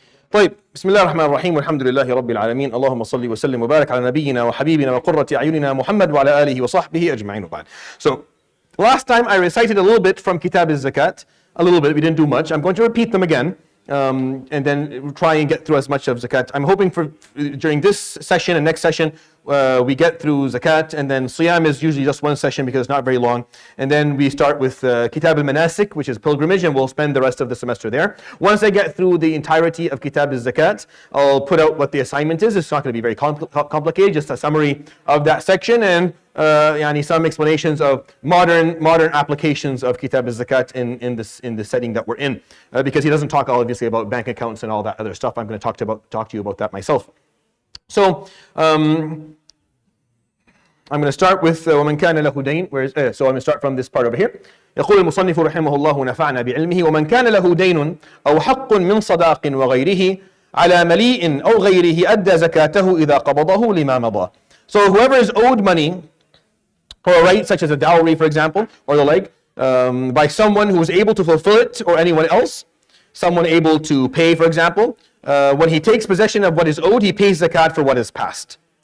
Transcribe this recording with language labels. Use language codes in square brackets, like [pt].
[ar] طيب بسم الله الرحمن الرحيم والحمد لله رب العالمين اللهم صل وسلم وبارك على نبينا وحبيبنا وقرة أعيننا محمد وعلى آله وصحبه أجمعين وبعد. [en] So last time I recited a little bit from Kitab al-Zakat, a little bit, we didn't do much. I'm going to repeat them again and then try and get through as much of Zakat. I'm hoping for during this session and next session we get through Zakat, and then Siyam is usually just one session because it's not very long. And then we start with Kitab al-Manasik, which is pilgrimage, and we'll spend the rest of the semester there. Once I get through the entirety of Kitab al-Zakat, I'll put out what the assignment is. It's not going to be very complicated, just a summary of that section and some explanations of modern applications of Kitab al-Zakat in the setting that we're in. Because he doesn't talk obviously about bank accounts and all that other stuff. I'm going to talk to you about that myself. So I'm going to start with [ar] وَمَنْ كَانَ لَهُ دَيْنٌ. [en] So I'm going to start from this part over here. [ar] يقول المصنف رحمه الله نفعنا بعلمه ومن كان له دين أو حق من صداق وغيره على مليء أو غيره أدى زكاته إذا قبضه لما مضى. [en] So whoever is owed money for a right such as a dowry, for example, or the like, by someone who is able to fulfill it or anyone else, someone able to pay, for example, when he takes possession of what is owed, he pays zakat for what is past.